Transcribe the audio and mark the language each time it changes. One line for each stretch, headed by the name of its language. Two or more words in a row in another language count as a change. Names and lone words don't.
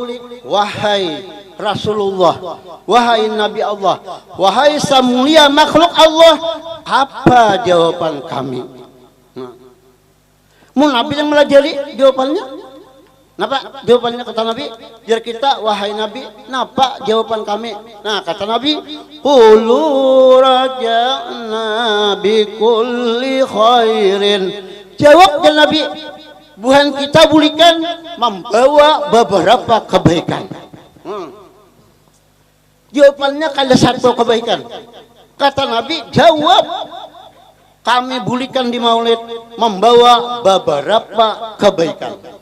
Indonesian: Wahai Rasulullah, wahai Nabi Allah, wahai semulia makhluk Allah, apa jawaban kami? Mau Nabi yang melajari jawabannya?
Banjar: Napa jawabannya kata Nabi? Biar kita, wahai Nabi, napa jawaban kami?
Indonesian: Nah kata Nabi,
Arabic: قولوا رجعنا بكل خير.
Banjar: Jawab dan Nabi, bukan kita bulikan, membawa beberapa kebaikan.
Indonesian: Jawabannya ada satu kebaikan.
Banjar: Kata Nabi, jawab, kami bulikan di maulid, membawa beberapa kebaikan.